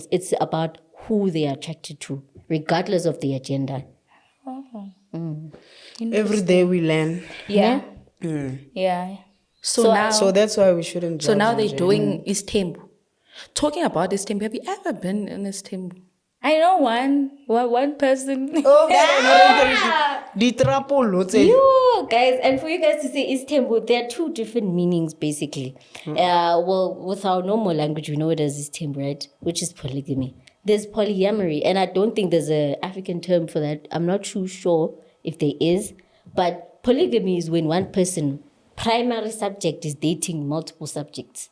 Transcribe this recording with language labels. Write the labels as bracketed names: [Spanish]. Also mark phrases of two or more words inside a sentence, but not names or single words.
[English] It's about who they are attracted to, regardless of their gender. Every day we learn. Yeah. Yeah. So now, So that's why we shouldn't judge. so now they're in doing Istembu. Talking about Istembu, have you ever been in Istembu? I know one person. [Southern Sotho] Di trapolo tse. [English] You guys, and for you guys to say Istembu, there are two different meanings basically. Well, with our normal language, we know it as Istembu, right? Which is polygamy. There's polyamory, and I don't think there's an African term for that. I'm not too sure if there is, but polygamy is when one person, primary subject, is dating multiple subjects.